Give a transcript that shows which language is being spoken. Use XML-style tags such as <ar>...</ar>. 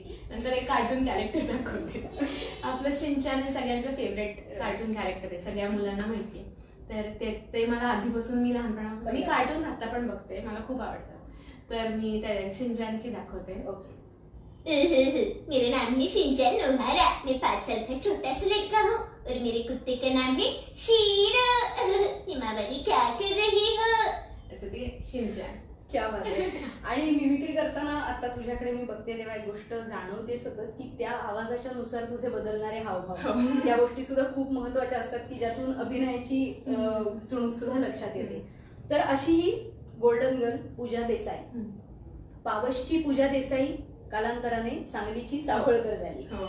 <mr>नंतर एक cartoon character दाखवते. आपलं शिनचॅन हे सगळ्यांचं फेवरेट कार्टून कॅरेक्टर आहे, सगळ्या मुलांना माहितीये. तर ते मला आधीपासून, मी लहानपणापासून, मी कार्टून आता पण बघते, मला खूप आवडतं. तर मी त्या शिनचॅनची दाखवते.</mr> <hi>मेरा नाम है शिनचैन नोहारा. मैं 5 साल का छोटा सा लड़का हूँ और मेरे कुत्ते का नाम है शीरो. हिमावरी क्या कर रही हो?</hi> <mr>असं ते शिनचैन. क्या बात आहे. आणि मिमिक्री करताना आता तुझ्याकडे मी बघते तेव्हा एक गोष्ट जाणवते सतत की त्या आवाजाच्या नुसार तुझे बदलणारे हावभाव, त्या गोष्टी सुद्धा खूप महत्वाच्या असतात की ज्यातून अभिनयाची चुणूक सुद्धा लक्षात येते. तर अशी ही गोल्डन गर्ल पूजा देसाई, पावसची पूजा देसाई कालांतराने सांगलीची चाफळकर झाली.</mr>